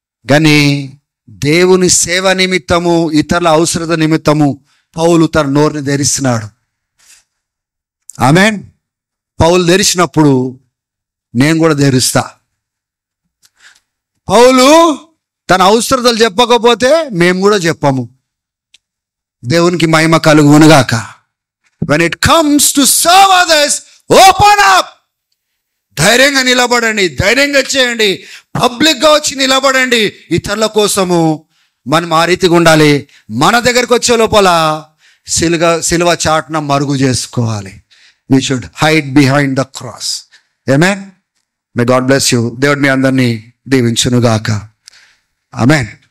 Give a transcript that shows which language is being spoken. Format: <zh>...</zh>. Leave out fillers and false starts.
<te>కానీ దేవుని సేవ నిమిత్తము, ఇతరుల అవసరత నిమిత్తము పౌలు తన నోరుని ధరిస్తున్నాడు. ఆమేన్. పౌలు ధరిచినప్పుడు నేను కూడా ధరిస్తా. పౌలు తన అవసరతలు చెప్పకపోతే మేము కూడా చెప్పము. దేవునికి మహిమ కలుగునుగాక.</te> <en>when it comes to serve others, open up.</en> <te>ధైర్యంగా నిలబడండి, ధైర్యంగా చేయండి, పబ్లిక్గా వచ్చి నిలబడండి. ఇతరుల కోసము మనం ఆ రీతిగా ఉండాలి. మన దగ్గరికి వచ్చే లోపల సిలువ చాటున మరుగు చేసుకోవాలి.</te> <en>We should hide behind the cross. Amen. May God bless you.</en> <te>దేవుడు మీ అందరినీ దీవించును గాక.</te> <en>Amen.</en>